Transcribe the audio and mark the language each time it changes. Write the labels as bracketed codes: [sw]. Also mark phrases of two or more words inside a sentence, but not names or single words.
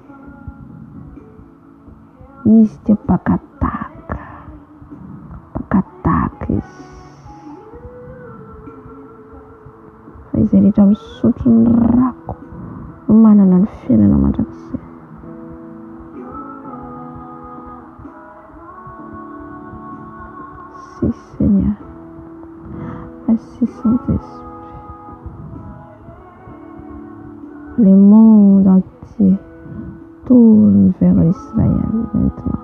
[mg] Izy dia pakataka izy. Fa izay rehetra misotro ny rako no manana ny fiainana mandrakizay. [fr] Si Seigneur, merci Saint-Esprit. Le monde entier tourne vers Israël maintenant.